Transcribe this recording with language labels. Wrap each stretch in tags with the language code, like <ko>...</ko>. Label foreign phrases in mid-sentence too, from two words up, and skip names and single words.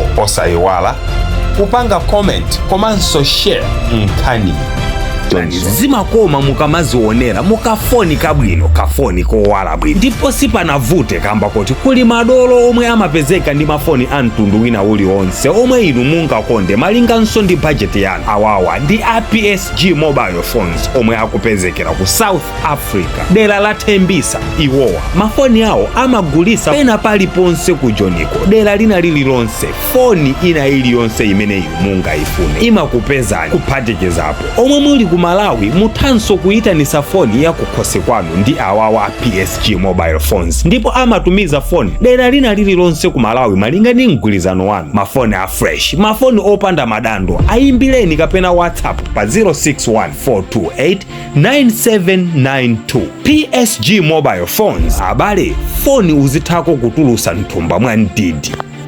<ny>Osayiwala kupanga comment komanso share nkhani. Zimakoma mukamazionera mukafoni kabwino, kafoni kowala bwino, ndipo sipanavute kamba kuti kuli madolo omwe amapezeka ndi mafoni a mtundu wina uliwonse omwe inu mungakonde malinganso ndi budget yanu. Awawa ndi PSG mobile phones omwe akupezekera ku South Africa, dera la Tembisa. Iwowa mafoni awo amagulisa pena paliponse ku Joniko, dera lina lililonse. Foni ina iliyonse imene inu mungayifune imakupezani kuphatikizapo. Omwe muli ku Malawi muthanso kuyitanisa foni ya kukhosi kwanu ndi awawa PSG mobile phones, ndipo amatumiza foni dera lina lililonse ku Malawi malinga ndi mgwirizano wanu. Mafoni a fresh, mafoni opanda madando, ayimbireni kapena WhatsApp pa 0614289792. PSG mobile phones, abale foni uzithako kutulusa nthumba mwa ndidi.</ny>